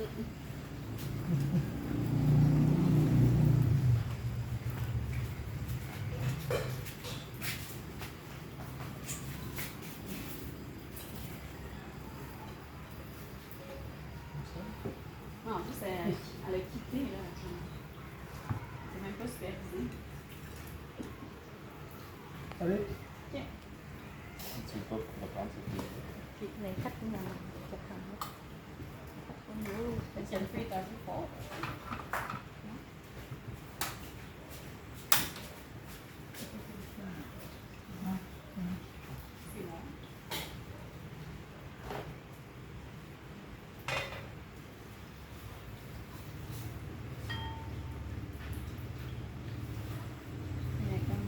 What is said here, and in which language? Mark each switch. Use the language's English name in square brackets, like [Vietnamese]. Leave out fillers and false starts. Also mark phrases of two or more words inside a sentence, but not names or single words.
[French] Ah, en plus, elle a quitté, là. C'est même pas supervisé. Allez. Ok. Tu veux pas reprendre cette vidéo? [Vietnamese] Này khách của nhà mình chụp hình đó. Khách của nhiều [French] Parce qu'elle fait est un peu fort. C'est bon. Il y a comme.